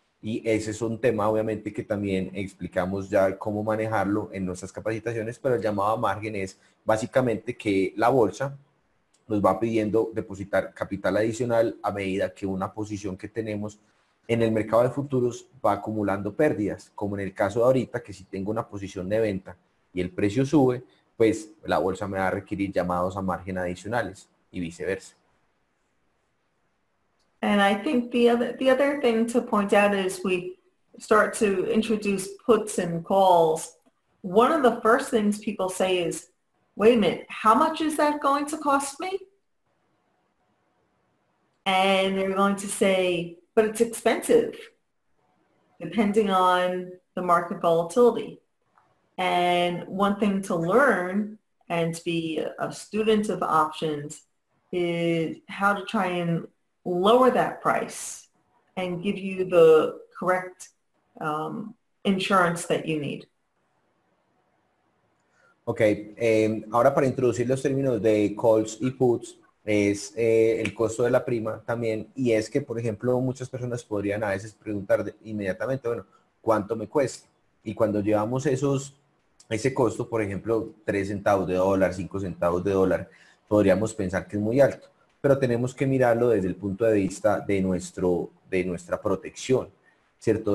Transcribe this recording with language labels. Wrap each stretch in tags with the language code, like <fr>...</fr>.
<es>Y ese es un tema, obviamente, que también explicamos ya cómo manejarlo en nuestras capacitaciones, pero el llamado a margen es básicamente que la bolsa nos va pidiendo depositar capital adicional a medida que una posición que tenemos en el mercado de futuros va acumulando pérdidas, como en el caso de ahorita, que si tengo una posición de venta y el precio sube, pues la bolsa me va a requerir llamados a margen adicionales y viceversa.</es> <en>And I think the other thing to point out is we start to introduce puts and calls. One of the first things people say is, wait a minute, how much is that going to cost me? And they're going to say, but it's expensive, depending on the market volatility. And one thing to learn and to be a student of options is how to try and lower that price and give you the correct insurance that you need.</en> <es>Ok, ahora para introducir los términos de calls y puts, es el costo de la prima también, y es que, por ejemplo, muchas personas podrían a veces preguntar inmediatamente, bueno, ¿cuánto me cuesta? Y cuando llevamos ese costo, por ejemplo, 3 centavos de dólar, 5 centavos de dólar, podríamos pensar que es muy alto, pero tenemos que mirarlo desde el punto de vista de nuestra protección, ¿cierto?</es>